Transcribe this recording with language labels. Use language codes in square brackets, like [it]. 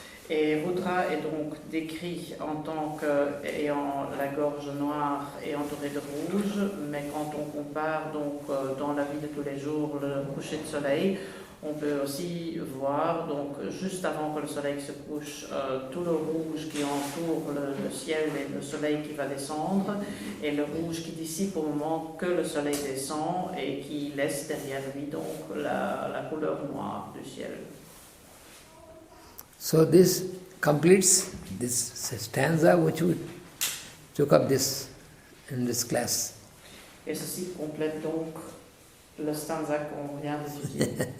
[fr] Et Rudra est donc décrit en tant qu'ayant la gorge noire et entouré de rouge, mais quand on compare donc dans la vie de tous les jours le coucher de soleil, on peut aussi voir donc juste avant que le soleil se couche tout le rouge qui entoure le ciel et le soleil qui va descendre, et le rouge qui dissipe au moment que le soleil descend et qui laisse derrière lui donc la couleur noire du ciel. [en] So this completes this stanza which we took up in this class. [fr] Et ceci complète donc le stanza qu'on vient d'étudier.